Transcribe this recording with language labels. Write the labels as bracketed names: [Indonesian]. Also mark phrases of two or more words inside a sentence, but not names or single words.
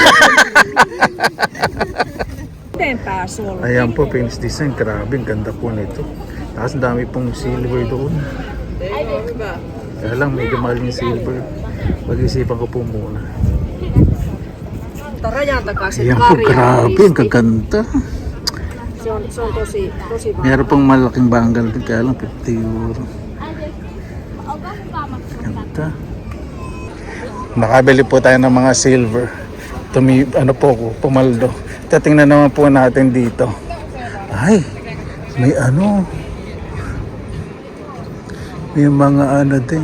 [Filipino] Ayan po, Pins Design. Grabe, ang ganda po nito. Tapos dami pong silver doon. Kaya lang, medyo mahal yung silver. Pag-isipan ko po muna. Ayan po, grabe, ang kaganda. [Finnish] Se on tosi [Filipino] Meron pong malaking banggal din, kaya lang 50 euro. Ganda. Nakabili po tayo ng mga silver. Pumaldo. Tatingnan naman po natin dito. Ay, may may mga din.